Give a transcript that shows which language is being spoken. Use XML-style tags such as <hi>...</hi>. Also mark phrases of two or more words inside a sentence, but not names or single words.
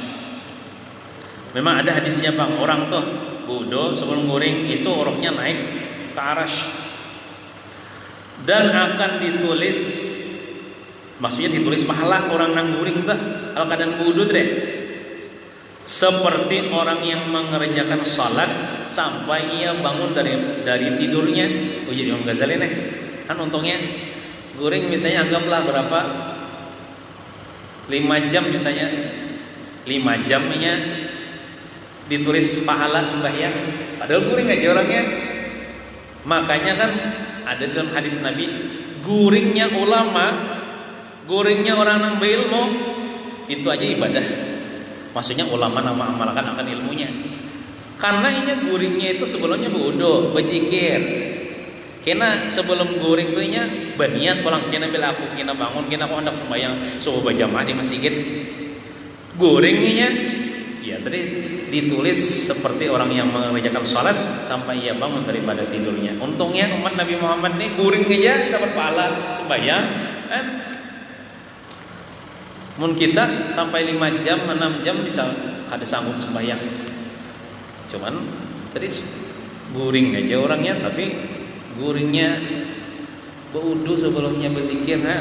<id>Memang ada hadisnya Bang, orang tuh wudu sebelum guring itu rohnya naik ke arash dan akan ditulis, maksudnya ditulis pahala orang nang guring tuh kalau keadaan wudu deh, seperti orang yang mengerjakan salat sampai ia bangun dari tidurnya. Jadi Imam Ghazali nih kan untungnya guring misalnya anggaplah berapa 5 jam misalnya, 5 jamnya ditulis pahala sembahyang, padahal guring aja orangnya. Makanya kan ada dalam hadis Nabi, guringnya ulama, guringnya orang yang berilmu itu aja ibadah. Maksudnya ulama nama amalkan akan ilmunya. Karena ini guringnya itu sebelumnya wudu, berzikir.</id> <bjn>Kena sebelum guring tuh nya berniat pulang, kena bila aku kena bangun, kena aku hendak sembahyang subuh berjamaah di masjid.</bjn> <id>Guringnya ya tadi ditulis seperti orang yang mengerjakan salat sampai ia bangun daripada tidurnya. Untungnya umat Nabi Muhammad nih guring aja dapat pahala sembahyang kan.</id> <bjn>Mun kita sampai 5 jam, 6 jam bisa ada sanggup sembahyang.</bjn> <id>Cuman tadi guring aja orangnya, tapi guringnya berwudu sebelumnya berzikir kan.</id>